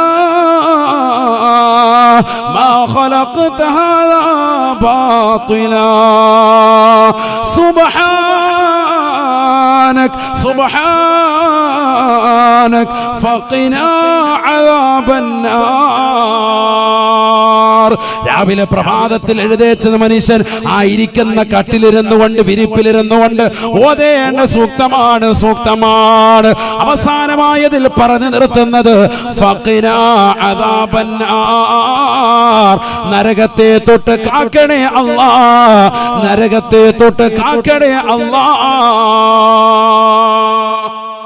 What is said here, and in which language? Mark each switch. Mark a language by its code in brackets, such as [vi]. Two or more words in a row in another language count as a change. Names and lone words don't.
[ar] ما خلقت هذا باطلا سبحانك فقنا عذاب النار. [ml] രാവിലെ പ്രഭാതത്തിൽ എഴുന്നേറ്റുന്ന മനുഷ്യൻ ആയിരിക്കുന്ന കട്ടിലിരുന്നു കൊണ്ട്, വിരിപ്പിലിരുന്നു കൊണ്ട് ഓതേണ്ട സൂക്തമാണ്. അവസാനമായതിൽ പറഞ്ഞു നിർത്തുന്നത് [ar] فقنا عذاب النار, [ml] നരകത്തെ തൊട്ട് കാക്കണേ അല്ലാഹ്, നരകത്തെ തൊട്ട് കാക്കണേ അല്ലാഹ്.